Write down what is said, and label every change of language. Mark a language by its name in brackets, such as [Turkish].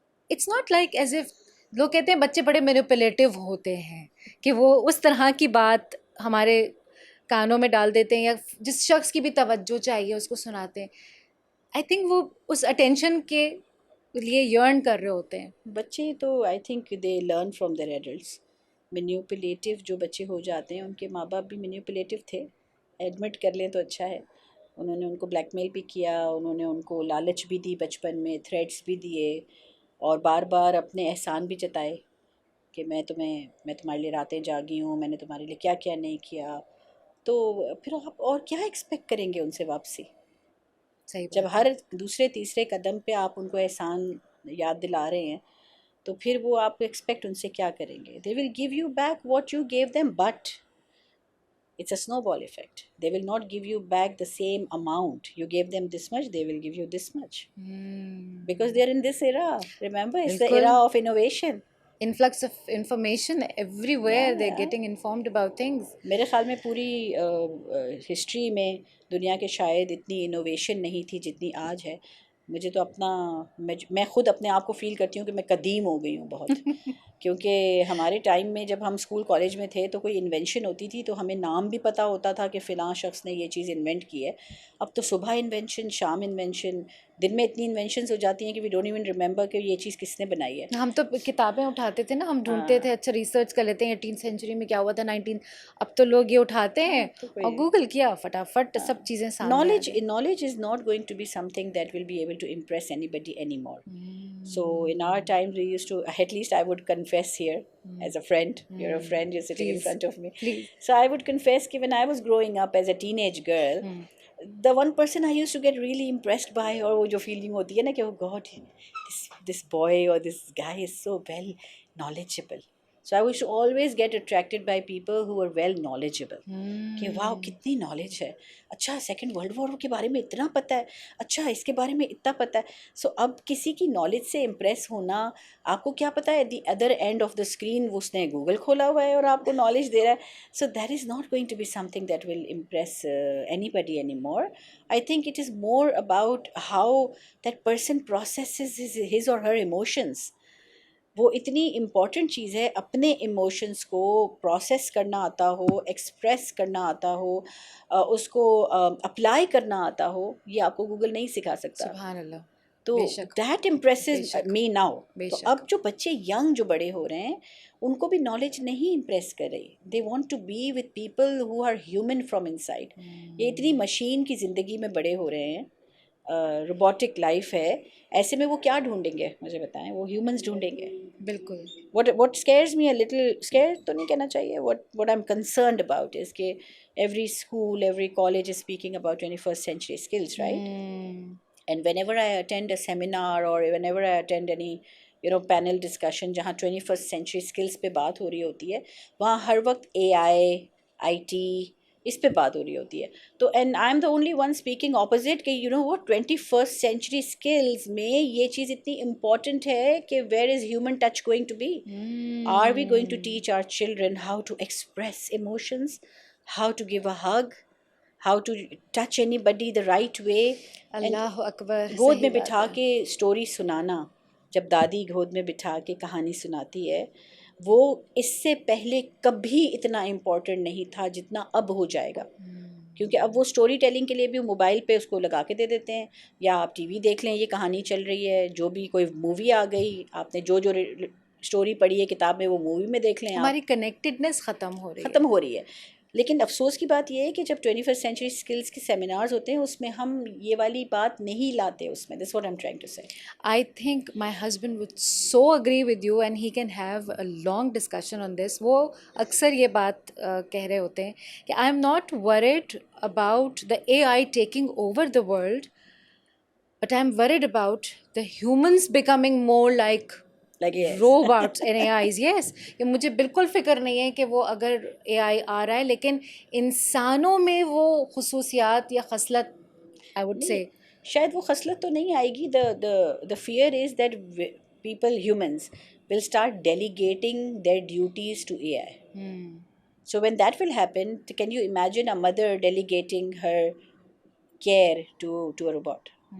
[English] it's not like as if, [Urdu] لوگ کہتے ہیں بچے بڑے مینیپولیٹو ہوتے ہیں کہ وہ اس طرح کی بات ہمارے کانوں میں ڈال دیتے ہیں یا جس شخص کی بھی توجہ چاہیے اس کو سناتے ہیں. آئی تھنک وہ اس اٹینشن کے لیے یرن کر رہے ہوتے ہیں. [English] بچے تو I think they learn from their adults. [Urdu] Manipulative جو بچے ہو جاتے ہیں ان کے ماں باپ بھی مینیپولیٹو تھے, ایڈمٹ کر لیں تو اچھا ہے. انہوں نے ان کو بلیک میل بھی کیا, انہوں نے ان کو لالچ بھی دی بچپن میں, تھریٹس بھی دیے, اور بار بار اپنے احسان بھی جتائے کہ میں تمہارے لیے راتیں جاگی ہوں, میں نے تمہارے لیے کیا کیا نہیں کیا. تو پھر آپ اور کیا ایکسپیکٹ کریں گے ان سے واپسی, صحیح جب بات ہر دوسرے تیسرے قدم پہ آپ ان کو احسان یاد دلا رہے ہیں تو پھر وہ آپ ایکسپیکٹ ان سے کیا کریں گے. [English] They will give you back what you gave them, but it's a snowball effect. They will not give you back the same amount. You gave them this much, they will give you this much. Because they are in this era. Remember, it's the era of innovation. influx of information everywhere, they're getting informed about things. [Urdu] میرے خیال میں پوری history میں دنیا کے شاید اتنی innovation نہیں تھی جتنی آج ہے. مجھے تو اپنا میں خود اپنے آپ کو فیل کرتی ہوں کہ میں قدیم ہو گئی ہوں بہت. کیونکہ ہمارے ٹائم میں جب ہم اسکول کالج میں تھے تو کوئی انوینشن ہوتی تھی تو ہمیں نام بھی پتہ ہوتا تھا کہ فلاں شخص نے یہ چیز انوینٹ کی ہے. اب تو صبح انوینشن, شام انوینشن, دن میں اتنی انوینشنز ہو جاتی ہیں کہ [English] we don't even remember [Urdu] کہ یہ چیز کس نے بنائی ہے. ہم تو کتابیں اٹھاتے تھے نا, ہم ڈھونڈتے تھے, اچھا ریسرچ کر لیتے ہیں 18th سینچری میں کیا ہوا تھا, 19. اب تو لوگ یہ اٹھاتے ہیں اور گوگل کیا فٹافٹ سب چیزیں سامنے. [English] Knowledge is not going to be something that will be able to impress anybody anymore. So in our time we used to, at least I would confess here as a friend, you're a friend, you're sitting in front of me. So I would confess that when I was growing up as a teenage girl, the one person I used to get really impressed by, or [Urdu] وہ جو [English] feeling [Urdu] ہوتی ہے نا کہ [English] oh God, this boy or this guy is so well knowledgeable. So I used to always get attracted by people who were well knowledgeable. [Urdu] کہ واو کتنی knowledge ہے, اچھا سیکنڈ ورلڈ وار کے بارے میں اتنا پتہ ہے, اچھا اس کے بارے میں اتنا پتہ ہے. سو اب کسی کی نالج سے امپریس ہونا, آپ کو کیا پتہ ہے [English] the other end of the screen [Urdu] اس نے گوگل کھولا ہوا ہے اور آپ کو نالج دے رہا ہے. [English] So that is not going to be something that will impress anybody anymore. I think it is more about how that person processes his or her emotions. [Urdu] وہ اتنی important چیز ہے, اپنے emotions کو process کرنا آتا ہو, express کرنا آتا ہو, اس کو اپلائی کرنا آتا ہو, یہ آپ کو گوگل نہیں سکھا سکتا. سبحان اللہ. [English] تو that impresses me now. [Urdu] تو اب جو بچے ینگ جو بڑے ہو رہے ہیں ان کو بھی نالج نہیں امپریس کر رہی. [English] They want to be with people who are human from inside. [Urdu] یہ اتنی مشین کی زندگی میں بڑے ہو رہے ہیں, روبوٹک لائف ہے, ایسے میں وہ کیا ڈھونڈیں گے مجھے بتائیں, وہ ہیومنز ڈھونڈیں گے. بالکل. [English] what scares me a little, scared [Urdu] تو نہیں کہنا چاہیے, [English] what I'm concerned about is کہ every school, every college is speaking about 21st century skills, right? And whenever I attend a seminar or whenever I attend any panel discussion [Urdu] جہاں 21st century skills پہ بات ہو رہی ہوتی ہے, وہاں ہر وقت AI, IT اس پہ بات ہو رہی ہوتی ہے. [English] تو and I am the only one speaking opposite کہ what 21st century skills [Urdu] میں یہ چیز اتنی امپورٹنٹ ہے کہ [English] Where is human touch going to be. Are we going to teach our children how to express emotions, how to give a hug, how to touch anybody the right way. [Urdu] اللہ اکبر. گود میں بٹھا کے story سنانا, جب دادی گود میں بٹھا کے کہانی سناتی ہے, وہ اس سے پہلے کبھی اتنا امپورٹنٹ نہیں تھا جتنا اب ہو جائے گا. کیونکہ اب وہ اسٹوری ٹیلنگ کے لیے بھی موبائل پہ اس کو لگا کے دے دیتے ہیں, یا آپ ٹی وی دیکھ لیں, یہ کہانی چل رہی ہے, جو بھی کوئی مووی آ گئی, آپ نے جو اسٹوری پڑھی ہے کتاب میں وہ مووی میں دیکھ لیں. ہماری کنیکٹڈنس ختم ہو رہی ہے. لیکن افسوس کی بات یہ ہے کہ جب 21st سینچری اسکلس کے سیمینارز ہوتے ہیں اس میں ہم یہ والی بات نہیں لاتے اس میں. [English] That's what I'm trying to say. I think my husband would so agree with you and he can have a long discussion on this. [Urdu] وہ اکثر یہ بات کہہ رہے ہوتے ہیں کہ [English] I am not worried about the AI taking over the world, but I am worried about the humans becoming more like robots and AIs. [Urdu] Yes, کہ مجھے بالکل فکر نہیں ہے کہ وہ اگر AI آ رہا ہے لیکن انسانوں میں وہ خصوصیات یا خصلت [English] I would say [Urdu] شاید وہ خصلت تو نہیں آئے گی. [English] the fear is that people, humans, will start delegating their duties to AI. So when that will happen, can you imagine a mother delegating her care to a robot?